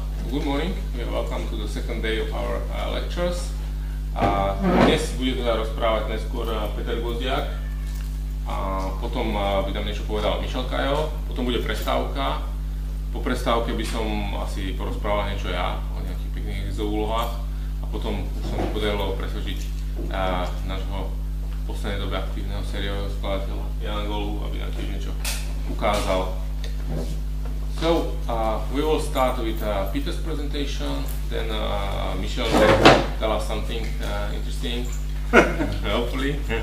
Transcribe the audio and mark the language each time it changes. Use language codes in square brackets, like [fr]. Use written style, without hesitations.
[en] Good morning, welcome to the second day of our lectures. [sk] Dnes bude teda rozprávať najskôr Peter Gvozdiak, a potom by tam niečo povedal Michal Kajo, potom bude prestávka. Po prestávke by som asi porozprával niečo ja o nejakých pekných úlohách a potom sa mi podarilo presvedčiť nášho v poslednej dobe aktívneho sériového skladateľa Jana Golu, aby nám tiež niečo ukázal. [en] So, we will start with Peter's presentation, then Michel will tell us something interesting, hopefully.